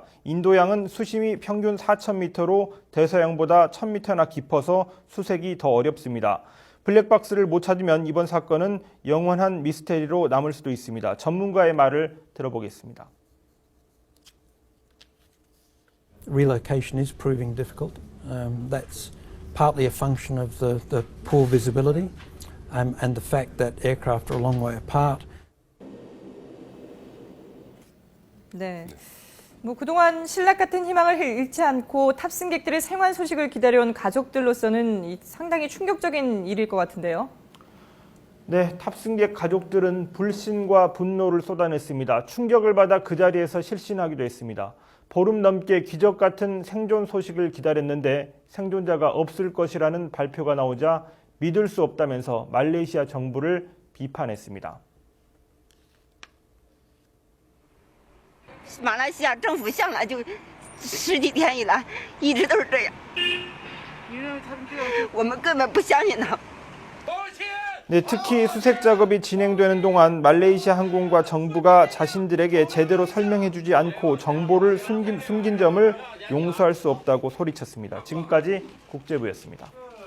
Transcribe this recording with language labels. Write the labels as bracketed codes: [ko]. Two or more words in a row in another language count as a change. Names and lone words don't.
[ko] 인도양은 수심이 평균 4,000m로 대서양보다 1,000m나 깊어서 수색이 더 어렵습니다. 블랙박스를 못 찾으면 이번 사건은 영원한 미스테리로 남을 수도 있습니다. 전문가의 말을 들어보겠습니다. [en] Relocation is proving difficult. That's partly a function of the poor visibility and the fact that aircraft are a long way apart. [ko] 네. 그동안 신락 같은 희망을 잃지 않고 탑승객들의 생還소식을 기다려온 가족들로서는 상당히 충격적인 일일 것 같은데요. 네, 탑승객 가족들은 불신과 분노를 쏟아냈습니다. 충격을 받아 그 자리에서 실신하기도 했습니다. 보름 넘게 기적 같은 생존 소식을 기다렸는데 생존자가 없을 것이라는 발표가 나오자 믿을 수 없다면서 말레이시아 정부를 비판했습니다. [zh] 马来西亚政府向来就十几天以来一直都是这样，我们根本不相信他。 [ko] 네, 특히 수색 작업이 진행되는 동안 말레이시아 항공과 정부가 자신들에게 제대로 설명해주지 않고 정보를 숨긴 점을 용서할 수 없다고 소리쳤습니다. 지금까지 국제부였습니다.